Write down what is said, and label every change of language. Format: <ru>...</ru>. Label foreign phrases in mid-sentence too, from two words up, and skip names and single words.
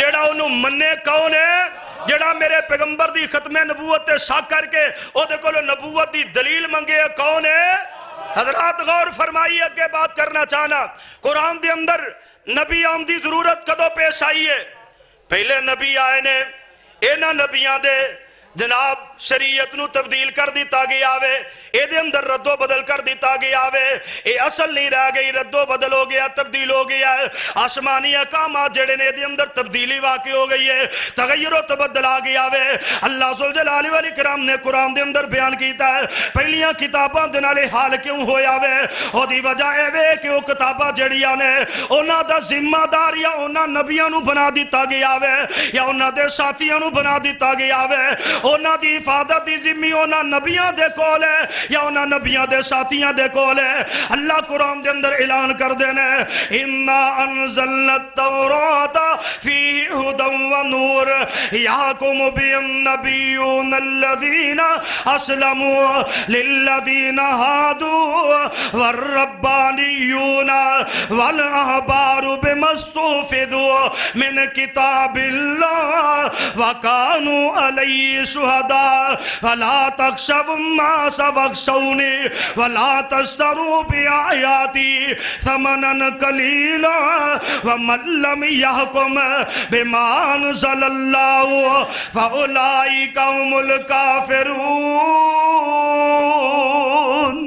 <pa>جڑا انہوں مننے کون ہے؟ جڑا میرے پیغمبر دی ختم نبوت تے ساکھ کر کے او دے کولو نبوت دی دلیل منگے کون ہے؟ حضرات غور فرمائیے، اگے بات کرنا چاہنا۔ قرآن دے اندر نبی آمدی ضرورت کدو پیش آئی ہے؟ پہلے نبی آئے نے، اینا نبیاں دے جناب شریعت نو تبدیل کر دیتا گیا آوے، اے دے اندر رد و بدل کر دیتا گیا آوے، اے اصل نہیں رہ گئی، رد و بدل ہو گیا، تبدیل ہو گیا ہے۔ آسمانی احکامات جڑے نے دے اندر تبدیلی واقع ہو گئی ہے، تغیر و تبدل آ گیا آوے۔ اللہ ذوالجلال والاکرام نے قرآن دے اندر بیان کیتا ہے پہلیاں کتاباں دے نالے حال کیوں ہویا وے؟ او دی وجہ اے وے کہ او کتاباں جڑیاں نے انہاں دا ذمہ دار یا انہاں نبیاں نو بنا دیتا گیا وے یا انہاں دے ساتھیاں نو بنا دیتا گیا وے۔ انہاں دی حفاظت دی ذمہ انہاں نبیاں دے کول ہے یا انہاں نبیاں دے ساتھیاں دے کول ہے۔ اللہ قرآن دے اندر اعلان کر دینے</pa> <ar>اِنَّا أَنزَلْنَا التَّوْرَاةَ فِيهِ هُدًى وَنُورٌ يَحْكُمُ بِهِ النَّبِيُّونَ الَّذِينَ أَسْلَمُوا لِلَّذِينَ هَادُوا وَالرَّبَّانِيُّونَ وَالْأَحْبَارُ بِمَا اسْتُحْفِظُوا مِنْ كِتَابِ اللَّهِ وَكَانُوا عَلَيْهِ شُهَدَاءَ فَلَا تَخْشَوُا النَّاسَ وَاخْشَوْنِي وَلَا تَشْتَرُوا بِآيَاتِي ثَمَنًا قَلِيلًا وَمَن لَّمْ يَحْكُم بِمَا أَنزَلَ اللَّهُ فَأُولَٰئِكَ هُمُ الْكَافِرُونَ۔</ar>